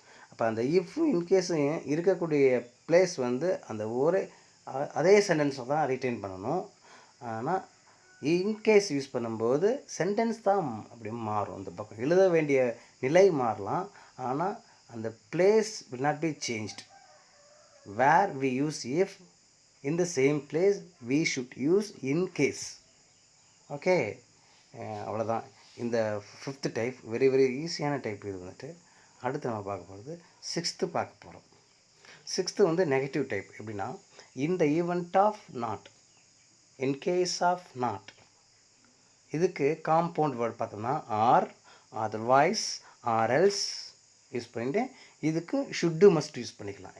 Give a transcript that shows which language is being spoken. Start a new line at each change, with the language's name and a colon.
Tamil: அப்போ அந்த இஃப்பும் இன்கேஸும் இருக்கக்கூடிய பிளேஸ் அந்த ஒரே அதே சென்டென்ஸை தான் ரிட்டைன் பண்ணணும். ஆனால் இன்கேஸ் யூஸ் பண்ணும்போது சென்டென்ஸ் தான் அப்படி மாறும். அந்த பக்கம் எழுத வேண்டிய நிலை மாறலாம், ஆனால் அந்த place
English: will not be changed. Where we use if, in the same place we should use in case.
Tamil: Okay, அவ்வளோதான். இந்த ஃபிஃப்த்து டைப் வெரி வெரி ஈஸியான டைப். இது அடுத்து நம்ம பார்க்க போகிறது சிக்ஸ்த்து பார்க்க போகிறோம். Sixth negative type. எப்படின்னா, இந்த event of not, in case of not. இதுக்கு காம்பவுண்ட் வேர்ட் பார்த்தோம்னா ஆர், அதர்வைஸ், ஆர்எல்ஸ் யூஸ் பண்ணிட்டு இதுக்கு ஷுட்டு மஸ்ட் யூஸ் பண்ணிக்கலாம்.